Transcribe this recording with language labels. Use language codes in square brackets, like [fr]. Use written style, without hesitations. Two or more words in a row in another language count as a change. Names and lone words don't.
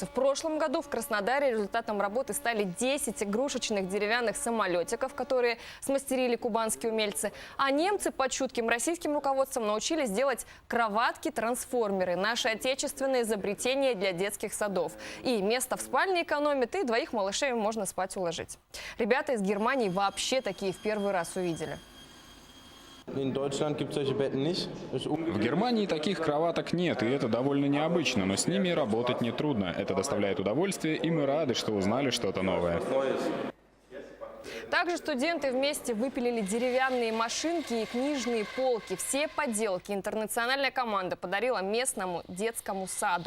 [ru] В прошлом году в Краснодаре результатом работы стали 10 игрушечных деревянных самолетиков, которые смастерили изобрели кубанские умельцы, а немцы под чутким российским руководством научились делать кроватки-трансформеры, наши отечественные изобретения для детских садов. И место в спальне экономит, и двоих малышей можно спать уложить. Ребята из Германии вообще такие в первый раз увидели. [de] In Deutschland gibt es solche Betten nicht. [ru] В Германии таких кроваток нет, и это довольно необычно, но с ними работать нетрудно. Это доставляет удовольствие, и мы рады, что узнали что-то новое. Также студенты вместе выпилили деревянные машинки и книжные полки. Все поделки интернациональная команда подарила местному детскому саду.